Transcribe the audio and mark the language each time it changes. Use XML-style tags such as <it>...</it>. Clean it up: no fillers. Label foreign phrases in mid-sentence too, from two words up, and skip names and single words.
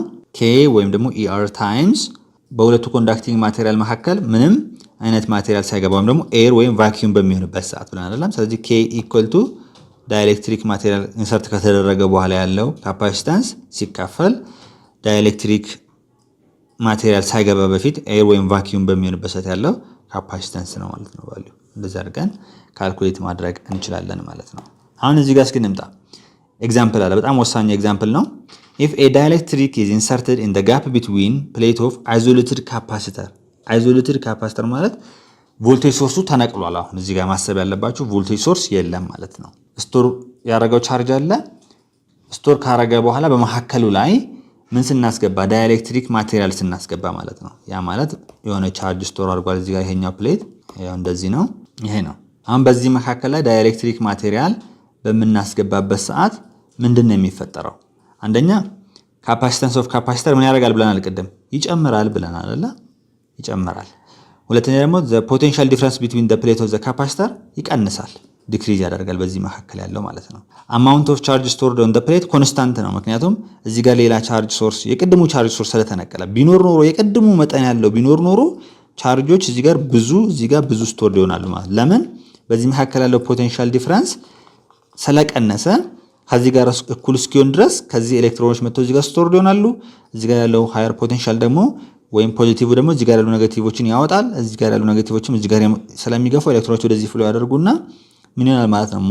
<am>K ወይም ደግሞ</am> <en>ER times</en> <am>በሁለቱ</am> <en>conducting material</en> <am>መካከል ምንም አይነት ማቴሪያል ሳይገባ ወይም ደግሞ ኤር ወይም ቫኪዩም በሚሆንበት ሰዓት ብለን አይደለም። ስለዚህ K</am> <en>equal to dielectric material insert</en> <am>ከተደረገ በኋላ ያለው ካፓሲተንስ ሲካፈል ዳይኤሌክትሪክ ማቴሪያል ሳይገባ በፊት ኤር ወይም ቫኪዩም በሚሆንበት ሰዓት ያለው ካፓሲተንስ ነው ማለት ነው ቫልዩ። እንደዚህ አድርገን ካልኩሌት ማድረግ እንችላለን ማለት ነው። አሁን እዚህ ጋር እስኪ እንምጣ። ኤግዛምፕል አለ፣ በጣም ወሳኝ ኤግዛምፕል ነው።</am> <en>if a dielectric is inserted in the gap between plate of isolated</en> <am>capacitor ማለት ቮልቴጅ ሶርሱ ተነቅሏል። አሁን እዚህ ጋር ማሰብ ያለባችሁ</am> <en>voltage source</en> <am>የለም ማለት ነው። ስቶር ያደረገው ቻርጅ አለ። ስቶር ካረገ በኋላ በመሐከሉ ላይ ምን ስናስገባ</am> <en>dielectric material</en> <am>ስናስገባ ማለት ነው። ያ ማለት የሆነ</am> <en>charge store</en> <am>አድርጓል። እዚህ ጋር ይሄኛው ፕሌት ያው እንደዚህ ነው፣ ይሄ ነው። አሁን በዚህ መካከል ላይ</am> <en>dielectric material</en> <am>በምናስገባበት ሰዓት ምንድነው የሚፈጠረው? አንደኛ</am> <en>capacitance of capacitor</en> <am>ምን ያደርጋል ብለናል? ቅድም ይጨምራል ብለናል አይደል? ይጨምራል። ሁለተኛ ደግሞ</am> <en>the potential difference between the plate of the capacitor</en> <am>ይቀንሳል፣ ዲክሪዝ ያደርጋል በዚህ መካከል ያለው ማለት ነው።</am> <en>amount of charge stored on the plate</en> <am>ኮንስታንት ነው። ምክንያቱም እዚህ ጋር ሌላ</am> <en>charge source</en> <am>የቅድሙ</am> <en>charge source</en> <am>ስለተነቀለ ቢኖር ኖሮ የቅድሙ መጠን ያለው ቢኖር ኖሮ ቻርጆች እዚህ ጋር ብዙ ስቶር ይሆናሉ ማለት። ለምን? በዚህ መካከል ያለው</am> <en>potential difference</en> <am>ስለቀነሰ ከዚህ ጋር እኩል እስኪሆን ድረስ ከዚህ ኤሌክትሮኖች መጥተው እዚህ ጋር ስቶር ይሆናሉ። እዚህ ጋር ያለው</am> <en>higher potential</en> <am>ደግሞ ወይም ፖዚቲቭ ደግሞ እዚህ ጋር ያሉ ኔጌቲቮችን ያወጣል። እዚህ ጋር ያሉ ኔጌቲቮችም እዚህ ጋር ስለሚገፉ ኤሌክትሮኖች ወደዚህ ፍሎ ያደርጉና ምን ይሆናል ማለት ነው?</am>